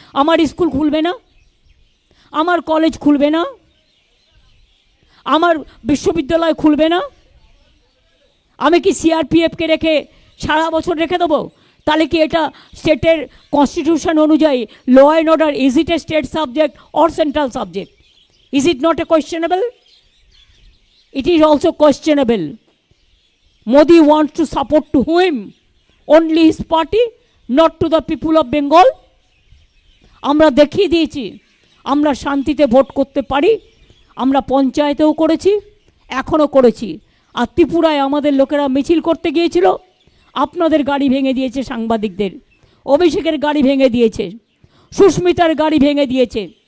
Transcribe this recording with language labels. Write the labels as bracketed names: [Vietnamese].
[Bangla] আমার স্কুল খুলবে না, আমার কলেজ খুলবে না, আমার বিশ্ববিদ্যালয় খুলবে না। আমি কি সিআরপিএফকে রেখে সারা বছর রেখে দেবো? তাহলে কি এটা স্টেটের কনস্টিটিউশন অনুযায়ী law and order, [English] Is it a state subject or central subject? Is it not a questionable? It is also questionable. Modi wants to support to whom? Only his party, not to the people of Bengal. [Bangla] আমরা দেখিয়ে দিয়েছি আমরা শান্তিতে vote করতে পারি। আমরা পঞ্চায়েতেও করেছি, এখনও করেছি। আর ত্রিপুরায় আমাদের লোকেরা মিছিল করতে গিয়েছিল, আপনাদের গাড়ি ভেঙে দিয়েছে, সাংবাদিকদের। অভিষেকের গাড়ি ভেঙে দিয়েছে, সুস্মিতার গাড়ি ভেঙে দিয়েছে।